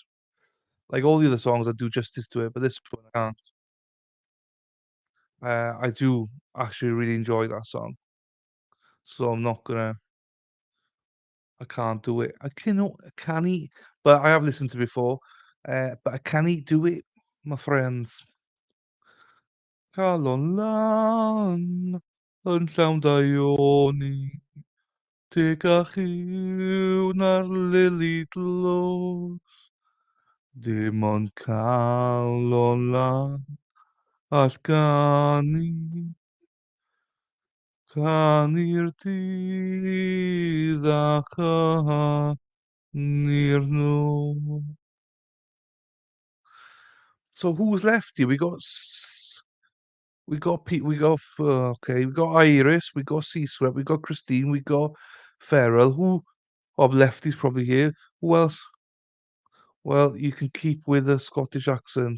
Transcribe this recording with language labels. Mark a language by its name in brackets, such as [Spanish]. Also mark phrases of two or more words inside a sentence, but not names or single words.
[English] Like all the other songs, I do justice to it, but this one I can't. I do actually really enjoy that song, so I'm not gonna. I can't do it. I cannot. I can't. But I have listened to it before. But I can't do it, my friends. [Welsh] Calon lan yn llawn daioni. Tegach yw na'r lili dlos. Dim ond calon lan all gani. Canu'r dydd a canu'r nos. [English] So who's left here? Okay, we got Iris, we got C-Sweat, we got Christine, we got Farrell. Who left is probably here. Who else? Well, you can keep with a Scottish accent.